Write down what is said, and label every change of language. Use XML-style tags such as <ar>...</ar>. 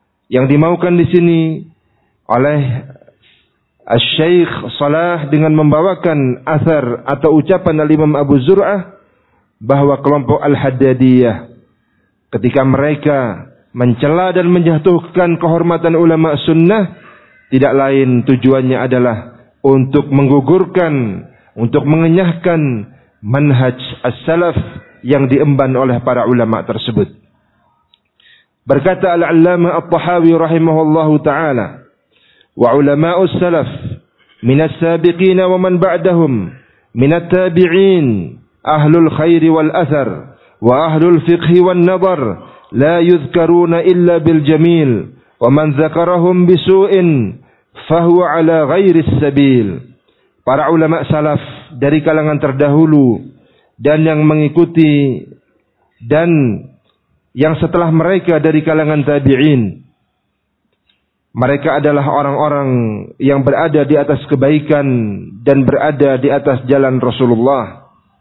<id>Yang dimaukan di sini oleh Al-Syeikh Salah dengan membawakan athar atau ucapan Al-Imam Abu Zur'ah bahwa kelompok Al-Haddadiyah ketika mereka mencela dan menjatuhkan kehormatan ulama sunnah, tidak lain tujuannya adalah untuk menggugurkan, untuk mengenyahkan manhaj as-salaf yang diemban oleh para ulama tersebut.</id> <ar>Berkata Al-Allamah At-Tahawi rahimahullahu ta'ala, وعلماء السلف من السابقين ومن بعدهم من التابعين أهل الخير والأثر وأهل الفقه والنظر لا يذكرون إلا بالجميل وَمَنْ ذَكَرَهُمْ بِسُوءٍ فَهُوَ عَلَى غَيْرِ السَّبِيلِ.</ar> <id>Para ulama salaf dari kalangan terdahulu dan yang mengikuti dan yang setelah mereka dari kalangan tabi'in, mereka adalah orang-orang yang berada di atas kebaikan dan berada di atas jalan Rasulullah.</id>